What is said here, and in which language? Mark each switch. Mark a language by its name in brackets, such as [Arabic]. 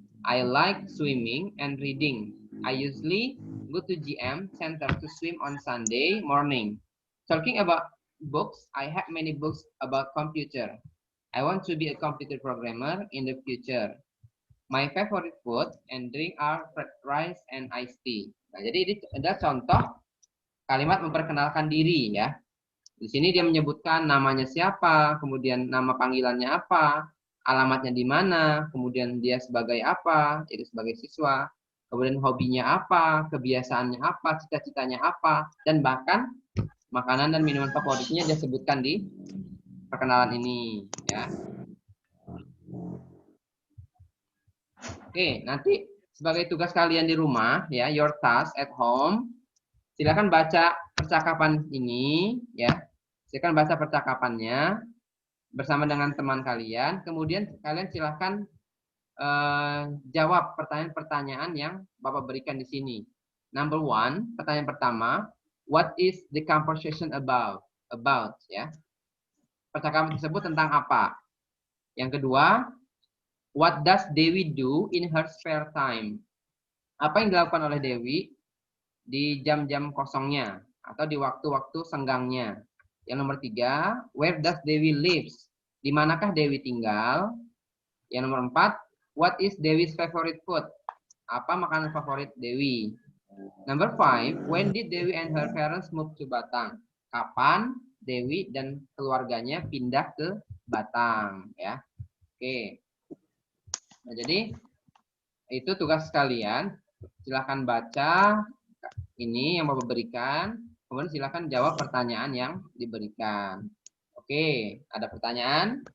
[English] I like swimming and reading. I usually go to GM Center to swim on Sunday morning. Talking about books, I have many books about computer. I want to be a computer programmer in the future. My favorite food and drink are fried rice and iced tea. [Indonesian] Nah, jadi ini ada contoh kalimat memperkenalkan diri ya. Di sini dia menyebutkan namanya siapa, kemudian nama panggilannya apa, alamatnya di mana, kemudian dia sebagai apa, yaitu sebagai siswa, kemudian hobinya apa, kebiasaannya apa, cita-citanya apa, dan bahkan makanan dan minuman favoritnya dia sebutkan di perkenalan ini ya. Oke, nanti sebagai tugas kalian di rumah ya, [English] your task at home, [Indonesian] silakan baca percakapan ini ya. Silakan baca percakapannya bersama dengan teman kalian. Kemudian kalian silakan jawab pertanyaan-pertanyaan yang Bapak berikan di sini. [English] Number 1, [Indonesian] pertanyaan pertama, [English] what is the conversation about? About ya. [Indonesian] Percakapan tersebut tentang apa? Yang kedua, [English] what does Dewi do in her spare time? [Indonesian] Apa yang dilakukan oleh Dewi di jam-jam kosongnya atau di waktu-waktu senggangnya? Yang nomor 3, [English] where does Dewi lives? [Indonesian] Di manakah Dewi tinggal? Yang nomor 4, [English] what is Dewi's favorite food? [Indonesian] Apa makanan favorit Dewi? [English] Number 5, when did Dewi and her parents move to Batang? [Indonesian] Kapan Dewi dan keluarganya pindah ke Batang? Ya, oke. Nah, jadi itu tugas kalian. Silahkan baca ini yang Bapak berikan. Kemudian silakan jawab pertanyaan yang diberikan. Oke, ada pertanyaan?